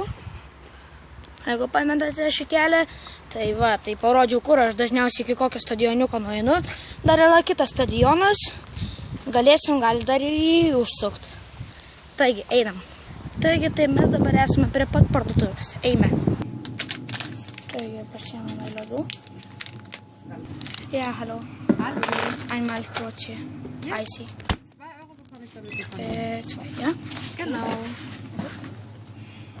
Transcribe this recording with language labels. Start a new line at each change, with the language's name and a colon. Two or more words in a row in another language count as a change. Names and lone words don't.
Lithuanian: Jeigu pamenate šį kelią, tai parodžiau, kur aš dažniausiai iki kokio stadioniuko nueinu. Dar yra kitas stadionas, gali dar ir jį užsukti. Taigi, einam. Taigi, tai mes dabar esame prie pat parduotuvės. Eime. Taigi, pasiėmame ledų.
German: Ja, hallo. Einmal kurz hier. Eisi. 2 € bekomme ich damit. 2, ja? Genau.